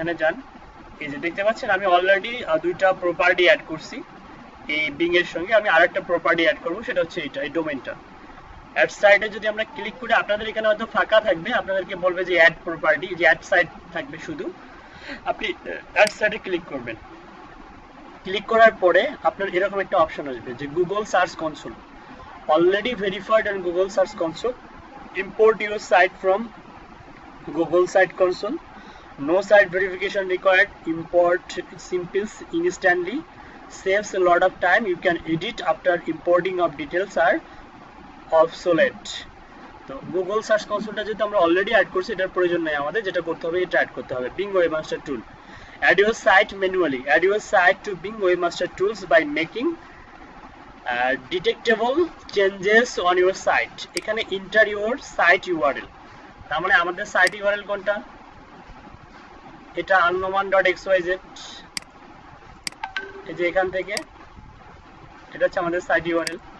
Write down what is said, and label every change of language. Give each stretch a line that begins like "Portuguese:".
Bangla: এখানে যান, এই যে দেখতে পাচ্ছেন আমি অলরেডি দুইটা প্রপার্টি অ্যাড করছি এই বিং এর সঙ্গে। আমি আরেকটা প্রপার্টি অ্যাড করবো, সেটা হচ্ছে এই ডোমেইনটা। অ্যাড সাইটে যদি আমরা ক্লিক করি, আপনাদের এখানে হয়তো ফাঁকা থাকবে, আপনাদেরকে বলবে যে অ্যাড প্রপার্টি, যে অ্যাড সাইট থাকবে শুধু, আপনি অ্যাড সাইটে ক্লিক করবেন। ক্লিক করার পরে আপনার এরকম একটা অপশন আসবে যে
English: Google search console, already verified on Google search console, import your site from Google Site Console, no site verification required, import simple instantly, saves a lot of time, you can edit after importing of details are obsolete।
Bangla: তো Google search কনসোলটা যেহেতু আমরা already add করছি, এটার প্রয়োজন নেই আমাদের, যেটা করতে হবে এটা অ্যাড করতে হবে, being webmaster tool.
English: add your site manually, add your site to Bing Webmaster Tools by making detectable changes on your site।
Bangla: এখানে
English: enter your site URL,
Bangla: তার মানে আমাদের সাইট ইউআরএল কোনটা, এটা anoman.xyz, এই যে এখান থেকে এটা হচ্ছে আমাদের সাইট ইউআরএল।